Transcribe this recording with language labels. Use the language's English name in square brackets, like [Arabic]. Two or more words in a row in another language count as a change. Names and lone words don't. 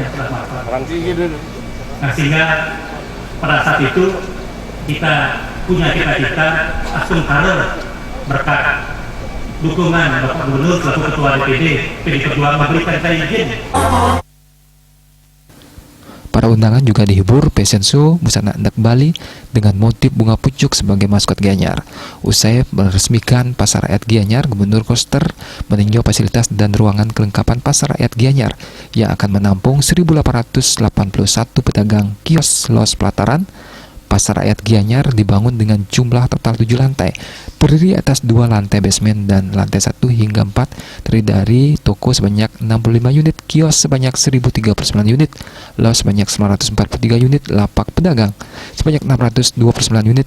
[Indonesian] Nah, sehingga pada saat itu kita punya cita-cita asum karir berkat dukungan Bapak Gubernur selaku Ketua DPD PD Perjuangan memberikan saya izin. Para undangan juga dihibur [English] fashion show [Indonesian] busana adat Bali dengan motif bunga pucuk sebagai maskot Gianyar. Usai meresmikan Pasar Rakyat Gianyar, Gubernur Koster meninjau fasilitas dan ruangan kelengkapan Pasar Rakyat Gianyar yang akan menampung 1.881 pedagang kios los pelataran. Pasar Rakyat Gianyar dibangun dengan jumlah total 7 lantai, terdiri atas 2 lantai basement dan lantai 1 hingga 4, terdiri dari toko sebanyak 65 unit, kios sebanyak 1.039 unit, los sebanyak 943 unit, lapak pedagang sebanyak 629 unit.